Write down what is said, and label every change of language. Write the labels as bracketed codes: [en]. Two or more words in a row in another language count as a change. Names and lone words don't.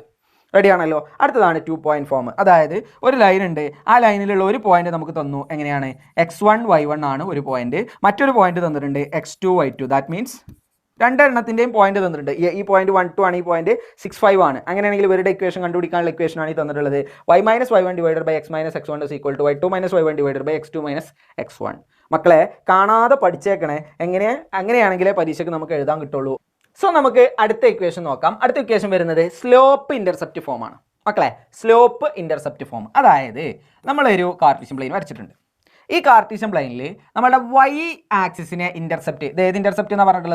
[ml] റെഡിയാണല്ലോ? അടുത്തതാണ് 2 [en] point form. [ml] അതായത് ഒരു ലൈൻ ഉണ്ട്, ആ ലൈനിലുള്ള ഒരു പോയിന്റ് നമുക്ക് തന്നു. എങ്ങനെയാണ്? x1 y1 ആണ് ഒരു പോയിന്റ്, മറ്റൊരു പോയിന്റ് തന്നിട്ടുണ്ട് x2 y2. [en] that means [ml] രണ്ടെണ്ണത്തിൻ്റെയും പോയിന്റ് തന്നിട്ടുണ്ട്. ഈ പോയിന്റ് 1 2 ആണ്, ഈ പോയിന്റ് 6 5 ആണ്. അങ്ങനെയാണെങ്കിൽ ഇവരുടെ ഇക്വേഷൻ കണ്ടുപിടിക്കാനുള്ള ഇക്വേഷനാണ് ഈ തന്നിട്ടുള്ളത്. y - y1 / x - x1 = y2 - y1 / x2 - x1. മക്കളെ കാണാതെ പഠിച്ചേക്കണേ. അങ്ങനെയാണെങ്കിലേ പരീക്ഷയ്ക്ക് നമുക്ക് എഴുതാൻ കിട്ടുള്ളൂ. സോ നമുക്ക് അടുത്ത ഇക്വേഷൻ നോക്കാം. അടുത്ത ഇക്വേഷൻ വരുന്നത് [en] slope intercept form [ml] ആണ്. മക്കളെ [en] slope intercept form, [ml] അതായത് നമ്മളൊരു [en] Cartesian plane [ml] വരച്ചിട്ടുണ്ട്. ഈ കാർട്ടീഷ്യൻ പ്ലെയിനിൽ നമ്മുടെ y ആക്സിസിനെ ഇന്റർസെപ്റ്റ്, ഏത് ഇന്റർസെപ്റ്റ് എന്നാണ് പറഞ്ഞിട്ടുള്ളത്?